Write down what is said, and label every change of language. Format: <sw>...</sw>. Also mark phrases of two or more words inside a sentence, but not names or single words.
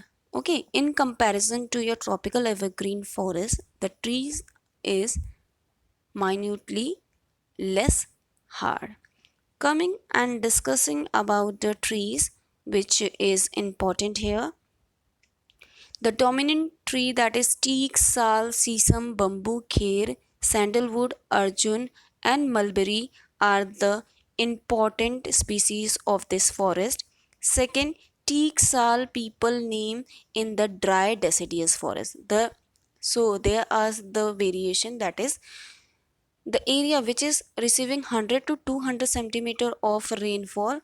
<en>Okay, in comparison to your tropical evergreen forest, the trees is minutely less hard. Coming and discussing about the trees, which is important here. The dominant tree, that is teak, sal, sesam, bamboo, kher, sandalwood, arjun, and mulberry, are the important species of this forest. Second, teak, sal people name in the dry deciduous forest. So there are the variation, that is the area which is receiving 100 to 200 centimeter of rainfall.</en>